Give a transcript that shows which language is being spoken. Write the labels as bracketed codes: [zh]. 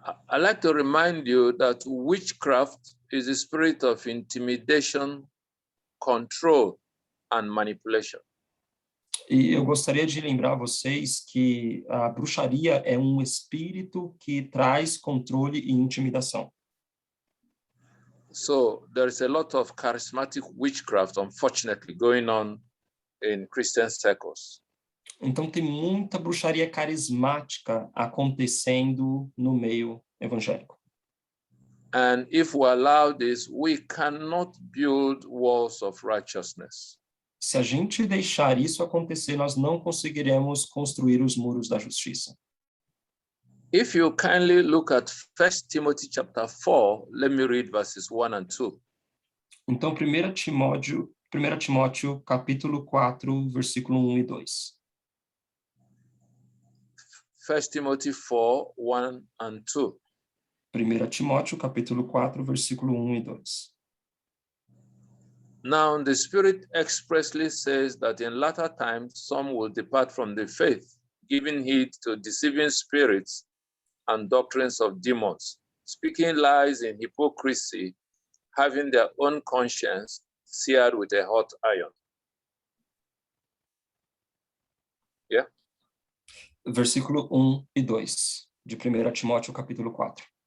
[en] I'd like to remind you that witchcraft is a spirit of intimidation, control, and manipulation. [pt] E eu gostaria de lembrar vocês que a bruxaria é um espírito que traz controle e intimidação. [en] So there is a lot of charismatic witchcraft, unfortunately, going on in Christian circles. [pt] Então, tem muita bruxaria carismática acontecendo no meio evangélico. [en] And if we allow this, we cannot build walls of righteousness. [pt] Se a gente deixar isso acontecer, nós não conseguiremos construir os muros da justiça. [en] If you kindly look at 1 Timothy chapter 4, let me read verses 1 and 2. [pt] Então, 1 Timóteo, capítulo 4, versículo 1 e 2. [en] 1 Timothy 4, 1 and 2. [pt] 1 Timóteo, capítulo 4, versículo 1 e 2. [en] Now, the Spirit expressly says that in latter times some will depart from the faith, giving heed to deceiving spirits and doctrines of demons, speaking lies in hypocrisy, having their own conscience seared with a hot iron. Yeah? [pt] Versículo 1 e 2, de 1 Timóteo, capítulo 4.